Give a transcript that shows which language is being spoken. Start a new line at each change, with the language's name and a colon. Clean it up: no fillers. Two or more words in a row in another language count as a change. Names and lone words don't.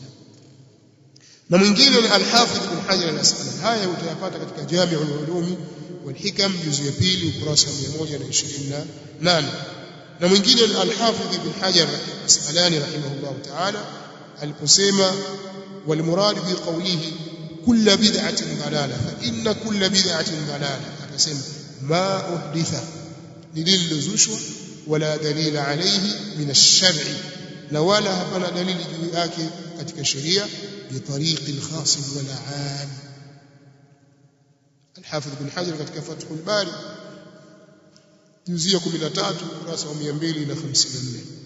Swahili: Na mwingine ni al-Hafidh Ibn Hajar al-Asqalani. Haya utayapata katika Jami'ul Ulum wal Hikam juzu ya pili ukurasa 128. Na mwingine ni al-Hafidh Ibn Hajar al-Asqalani
Arabic: رحمه الله تعالى
Swahili: aliposema,
Arabic: والمراد بقوله كل بدعة ضلالة فإن كل بدعة ضلالة, akasema ما أحدث
Swahili: ni lililozushwa
Arabic: ولا دليل عليه من الشرع,
Swahili: na wala hapana dalili juu yake katika sheria,
Arabic: بطريق خاص ولا عام.
Swahili: Al-Hafidh Ibn Hajar katika Fathul Bari juzu ya 13 ukurasa wa 254.